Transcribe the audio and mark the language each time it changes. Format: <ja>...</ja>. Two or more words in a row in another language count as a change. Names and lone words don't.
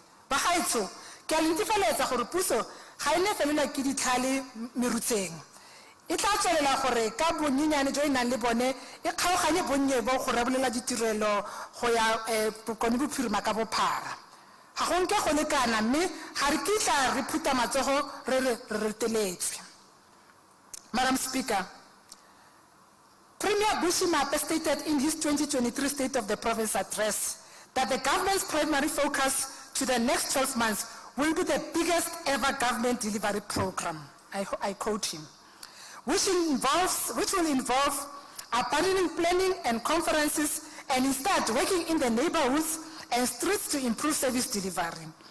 <tn>Bagaetsho, ke a le netefaletsa gore puso ga e ne felelwa ke ditlhale merutseng. E tla tswelela gore ka bonyenyane jo e nang le bone e kgaoganye bonnye bo go rebolela ditirelo go ya bokone bophirima ka bophara. Ga go nke go lekana mme ga re kitla re phuta matsogo re reteletswe.</tn> <en>Madam Speaker, Premier Bushimape stated in his 2023 State of the Province address that the government's primary focus to the next 12 months will be the biggest ever government delivery program, I quote him, which will involve abandoning planning and conferences and instead working in the neighborhoods and streets to improve service delivery.</en>